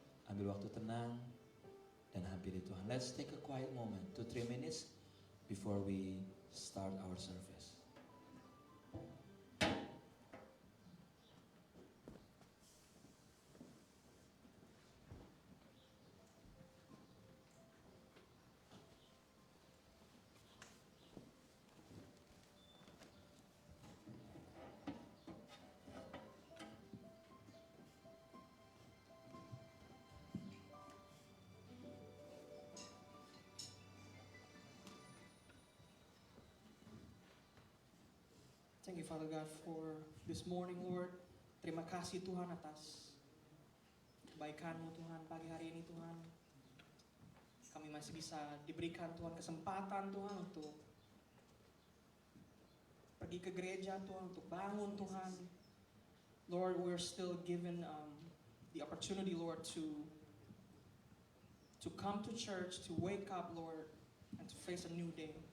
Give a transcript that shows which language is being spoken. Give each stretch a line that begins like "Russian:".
Indonesian: Ambil waktu tenang dan hampiri Tuhan.
English: Let's take a quiet moment, 2-3 minutes before we start our service. Thank you, Father God, for this morning, Lord.
Indonesian: Terima kasih Tuhan atas kebaikan-Mu Tuhan pagi hari ini Tuhan. Kami masih bisa diberikan Tuhan kesempatan Tuhan untuk pergi ke gereja Tuhan, untuk bangun Tuhan.
English: Lord, we're still given the opportunity, Lord, to come to church, to wake up, Lord, and to face a new day.